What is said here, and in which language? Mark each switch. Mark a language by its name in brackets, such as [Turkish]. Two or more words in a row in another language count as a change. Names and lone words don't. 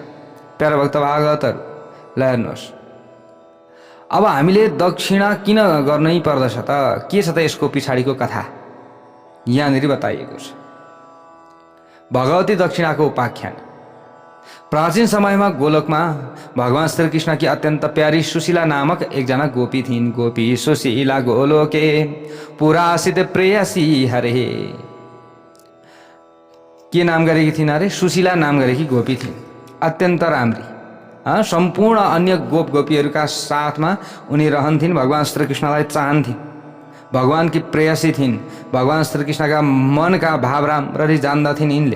[Nepali] प्यारा भक्त भागवतहरू, ल हेर्नुहोस्, अब हामीले दक्षिणा किन गर्नै पर्दछ त, के छ त यसको पछाडिको कथा यहाँनिर बताइएको छ। भगवती दक्षिणाको उपाख्यान। प्राचीन समयमा गोलोकमा भगवान श्रीकृष्णकी अत्यन्त प्यारी सुशीला नामक एकजना गोपी थिइन्। [Sanskrit] गोपी सुशीला गोलोके पुरासित प्रेयसी हरे। [Nepali] के नाम गरेकी थिइन् अरे? सुशीला नाम गरेकी गोपी थिइन्, अत्यन्त राम्री। सम्पूर्ण अन्य गोप गोपीहरूका साथमा उनी रहन्थिन्। भगवान श्रीकृष्णलाई चाहन्थिन्, भगवान की प्रेयसी थिइन्। भगवान श्रीकृष्णका मनका भाव राम्ररी जान्दथिन् यिनले।